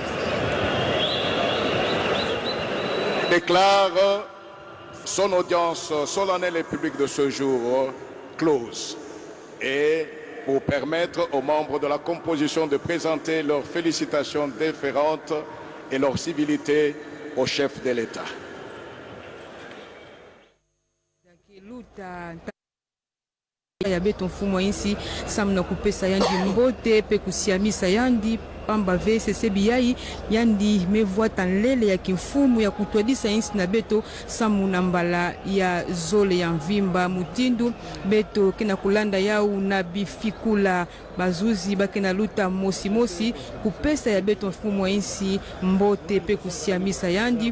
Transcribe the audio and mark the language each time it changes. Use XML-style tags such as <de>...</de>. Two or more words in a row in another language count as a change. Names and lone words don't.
<fr>déclare son audience solennelle et publique de ce jour close et pour permettre aux membres de la composition de présenter leurs félicitations déférentes et leur civilité au chef de l'État.</fr> <mkw>ya beto mfumo insi samna kupesa yandi mbote pe kusiamisa yandi pamba VCC biyai yandi mevwata nlele ya kimfumu ya kutwadisa insi na beto samu na mbala ya zole ya mvimba mutindu beto kena kulanda yau na bifikula bazuzi bakena luta mosi kupesa ya beto mfumo insi mbote pe kusiamisa yandi</mkw>